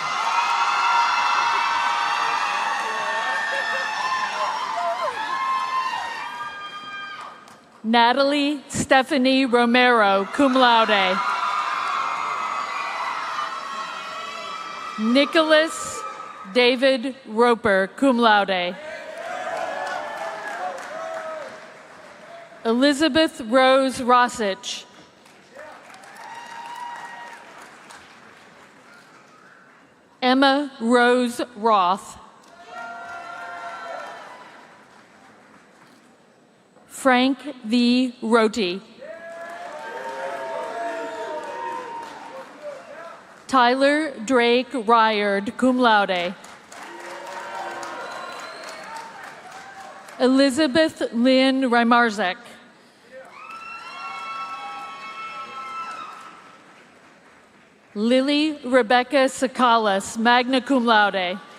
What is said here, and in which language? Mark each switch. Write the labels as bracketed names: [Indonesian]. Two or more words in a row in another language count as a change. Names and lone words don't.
[English] Natalie Stephanie Romero, [Latin] cum laude. [English] Nicholas David Roper, [Latin] cum laude. [English] Elizabeth Rose Rossich. Emma Rose Roth. Frank V. Roti. Tyler Drake Ryard, [Latin] cum laude. [English] Elizabeth Lynn Rymarzek. Lily Rebecca Sakalas, [Latin] magna cum laude.